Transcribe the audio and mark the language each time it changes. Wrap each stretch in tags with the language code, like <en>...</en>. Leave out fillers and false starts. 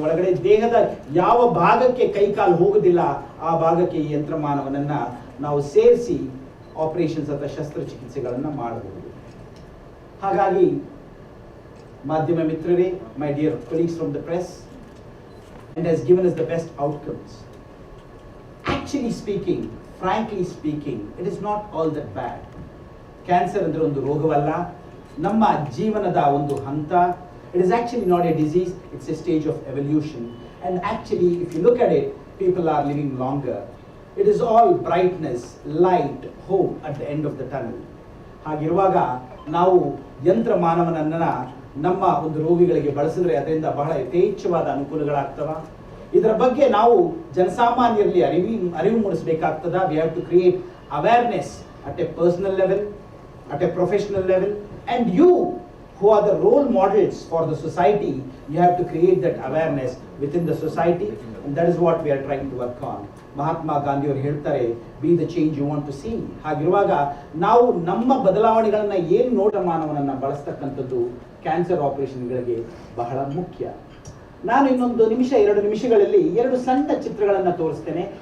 <kn>ಒಳಗಡೆ ದೇಹದ ಯಾವ ಭಾಗಕ್ಕೆ ಕೈಕಾಲು ಹೋಗುದಿಲ್ಲ ಆ ಭಾಗಕ್ಕೆ ಈ ಯಂತ್ರ ಮಾನವನನ್ನ ನಾವು ಸೇರಿಸಿ ಆಪರೇಷನ್ಸ್ ಅಥವಾ ಶಸ್ತ್ರಚಿಕಿತ್ಸೆಗಳನ್ನು ಮಾಡಬಹುದು. ಹಾಗಾಗಿ ಮಾಧ್ಯಮ ಮಿತ್ರರೇ,</kn> <en>My dear colleagues from the press, and has given us the best outcomes. Actually speaking, frankly speaking, it is not all that bad.</en> <kn>Cancer ಅಂದ್ರೆ ಒಂದು ರೋಗವಲ್ಲ, ನಮ್ಮ ಜೀವನದ ಒಂದು ಹಂತ.</kn> <en>It is actually not a disease, it's a stage of evolution. And actually, if you look at it, people are living longer. It is all brightness, light, hope at the end of the tunnel.</en> <kn>ಹಾಗಿರುವಾಗ ನಾವು ಯಂತ್ರ ಮಾನವನನ್ನ ನಮ್ಮ ಒಂದು ರೋಗಿಗಳಿಗೆ ಬಳಸಿದ್ರೆ ಅದರಿಂದ ಬಹಳ ಯಥೇಚ್ಛವಾದ ಅನುಕೂಲಗಳಾಗ್ತವ. ಇದರ ಬಗ್ಗೆ ನಾವು ಜನಸಾಮಾನ್ಯರಲ್ಲಿ ಅರಿವು ಮೂಡಿಸಬೇಕಾಗ್ತದ.</kn> <en>We have to create awareness at a personal level, at a professional level, and you who are the role models for the society, you have to create that awareness within the society, and that is what we are trying to work on.</en> <kn>Mahatma Gandhi ಅವರು ಹೇಳ್ತಾರೆ,</kn> <en>Be the change you want to see.</en> <kn>ಹಾಗಿರುವಾಗ ನಾವು ನಮ್ಮ ಬದಲಾವಣೆಗಳನ್ನ ಏನು ನೋಟ ಮಾನವನನ್ನ ಬಳಸ್ತಕ್ಕಂಥದ್ದು cancer ಆಪರೇಷನ್ಗಳಿಗೆ ಬಹಳ ಮುಖ್ಯ. ನಾನು ಇನ್ನೊಂದು 2 ನಿಮಿಷಗಳಲ್ಲಿ 2 ಸಣ್ಣ ಚಿತ್ರಗಳನ್ನು ತೋರಿಸ್ತೇನೆ.</kn>